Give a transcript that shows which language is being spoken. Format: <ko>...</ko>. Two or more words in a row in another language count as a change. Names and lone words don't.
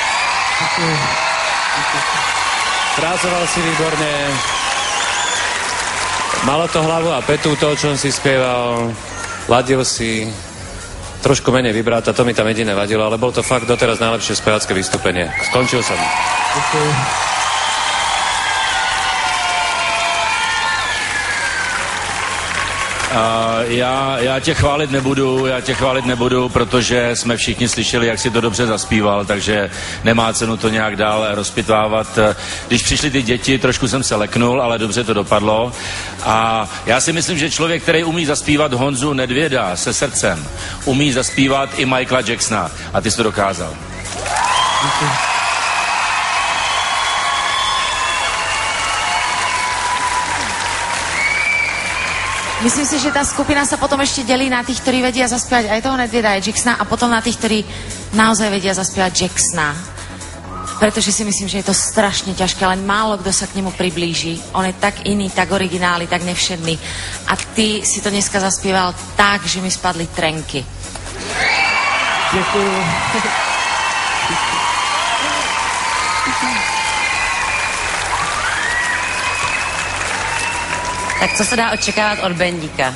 <sk>Frázoval si výborne. Malo to hlavu a petu, to, o čom si spieval. Ladil si. Trošku menej vibráta, to mi tam jediné vadilo, ale bol to fakt doteraz najlepšie spevácké vystúpenie. Skončil som. Ďakujem.</sk> <cs>Já tě chválit nebudu, protože jsme všichni slyšeli, jak si to dobře zaspíval, takže nemá cenu to nějak dál rozpitvávat. Když přišly ty děti, trošku jsem se leknul, ale dobře to dopadlo. A já si myslím, že člověk, který umí zaspívat Honzu Nedvěda se srdcem, umí zaspívat i Michaela Jacksona. A ty jsi to dokázal. Děkuji.</cs> <sk>Myslím si, že tá skupina sa potom ešte delí na tých, ktorí vedia zaspievať aj toho Nedvěda, aj Jacksona a potom na tých, ktorí naozaj vedia zaspievať Jacksona. Pretože si myslím, že je to strašne ťažké, ale málo kto sa k nemu priblíži. On je tak iný, tak originálny, tak nevšedný. A ty si to dneska zaspieval tak, že mi spadli trenky.</sk> <cs>Děkuju. Tak co se dá očekávat od Bendíka?</cs>